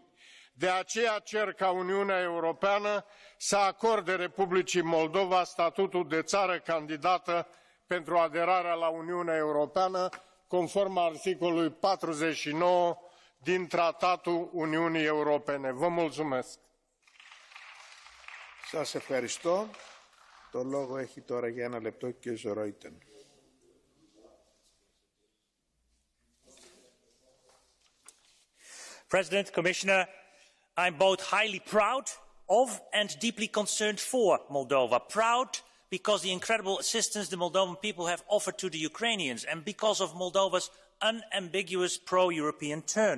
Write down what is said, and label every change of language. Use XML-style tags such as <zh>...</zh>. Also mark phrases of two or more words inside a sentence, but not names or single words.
<ro>De aceea cer ca Uniunea Europeană să acorde Republicii Moldova statutul de țară candidată pentru aderarea la Uniunea Europeană, conform articolului 49 din Tratatul Uniunii Europene. Vă mulțumesc!</ro> <el>Σας ευχαριστώ. Το λόγο έχει τώρα για 1 λεπτό και ο Ζωρόιτεν.</el> <en>President, Commissioner, I'm both highly proud of and deeply concerned for Moldova. Proud because the incredible assistance the Moldovan people have offered to the Ukrainians and because of Moldova's unambiguous pro-European turn.</en>